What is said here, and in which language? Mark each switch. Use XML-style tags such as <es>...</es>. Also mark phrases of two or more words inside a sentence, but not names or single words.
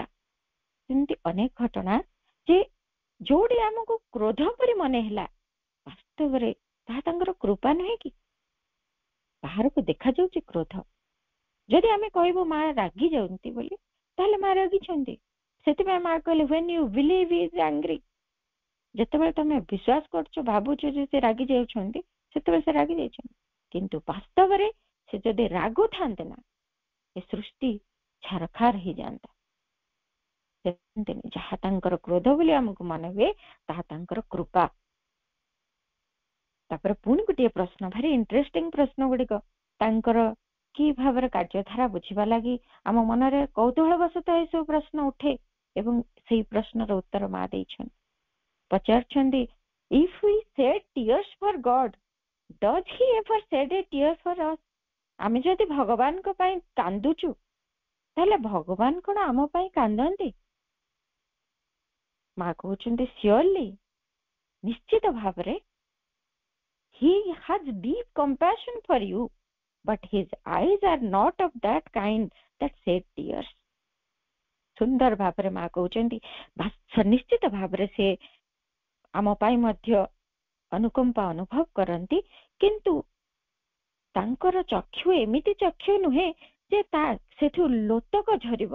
<or>ସେମିତି ଅନେକ ଘଟଣା ଯେ ଯୋଉଠି ଆମକୁ କ୍ରୋଧ ପରି ମନେ ହେଲା, ବାସ୍ତବରେ ତାହା ତାଙ୍କର କୃପା ନୁହେଁ କି? ବାହାରକୁ ଦେଖାଯାଉଛି କ୍ରୋଧ। ଯଦି ଆମେ କହିବୁ ମା ରାଗି ଯାଉଛନ୍ତି ବୋଲି, ତାହେଲେ ମା ରାଗିଛନ୍ତି। ସେଥିପାଇଁ ମା କହିଲେ</or> <en>when you believe he is angry,</en> <or>ଯେତେବେଳେ ତମେ ବିଶ୍ୱାସ କରୁଛ, ଭାବୁଛ ଯେ ସେ ରାଗି ଯାଉଛନ୍ତି, ସେତେବେଳେ ସେ ରାଗି ଯାଇଛନ୍ତି। କିନ୍ତୁ ବାସ୍ତବରେ ସେ ଯଦି ରାଗୁଥାନ୍ତେ ନା, ଏ ସୃଷ୍ଟି ଛାରଖାର ହେଇଯାଆନ୍ତା। ଯାହା ତାଙ୍କର କ୍ରୋଧ ବୋଲି ଆମକୁ ମନେ ହୁଏ, ତାହା ତାଙ୍କର କୃପା। ତାପରେ ପୁଣି ଗୋଟିଏ ପ୍ରଶ୍ନ, ଭାରି ଇଣ୍ଟରେଷ୍ଟିଂ ପ୍ରଶ୍ନ ଗୁଡିକ ତାଙ୍କର କି ଭାବରେ କାର୍ଯ୍ୟଧାରା ବୁଝିବା ଲାଗି ଆମ ମନରେ କୌତୁହଳ ବଶତଃ ଏସବୁ ପ୍ରଶ୍ନ ଉଠେ ଏବଂ ସେଇ ପ୍ରଶ୍ନର ଉତ୍ତର ମା ଦେଇଛନ୍ତି। ପଚାରୁଛନ୍ତି,</or> <en>if we shed tears for God, does he ever shed a tear for us?</en> <or>ଆମେ ଯଦି ଭଗବାନଙ୍କ ପାଇଁ କାନ୍ଦୁଛୁ, ତାହେଲେ ଭଗବାନ କଣ ଆମ ପାଇଁ କାନ୍ଦନ୍ତି? ମା କହୁଛନ୍ତି, surely, ନିଶ୍ଚିତ ଭାବରେ,</or> <en>he has deep compassion for you, but his eyes are not of that kind that shed tears.</en> <or>ସୁନ୍ଦର ଭାବରେ ମା କହୁଛନ୍ତି, ନିଶ୍ଚିତ ଭାବରେ ସେ ଆମ ପାଇଁ ମଧ୍ୟ ଅନୁକମ୍ପା ଅନୁଭବ କରନ୍ତି, କିନ୍ତୁ ତାଙ୍କର ଚକ୍ଷୁ ଏମିତି ଚକ୍ଷୁ ନୁହେଁ ଯେ ସେଠୁ ଲୋତକ ଝରିବ।</or>